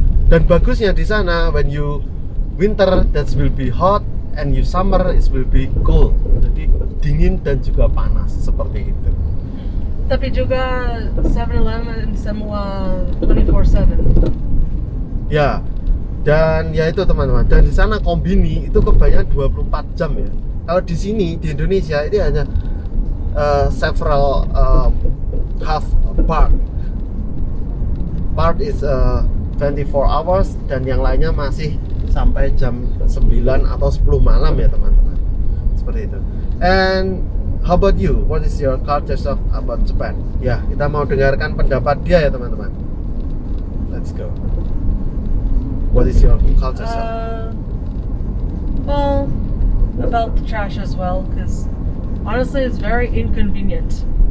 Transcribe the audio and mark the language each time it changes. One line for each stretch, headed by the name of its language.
Indonesian: Dan bagusnya di sana,
English: when you winter that will be hot, and you summer it will be cold.
Indonesian: Jadi dingin dan juga panas, seperti itu. Tapi juga 7-Eleven semua 24/7. Ya, dan ya itu teman-teman. Dan di sana kombini itu kebanyakan 24 jam ya. Kalau di sini di Indonesia ini hanya
English: several half part is 24 hours,
Indonesian: dan yang lainnya masih sampai jam 9 atau 10 malam ya teman-teman. Seperti itu. And
English: how about you? What is your culture shock about Japan?
Indonesian: Ya, kita mau dengarkan pendapat dia ya teman-teman.
English: Let's go. What is your culture shock? Well, about the trash as well, because honestly, it's very inconvenient.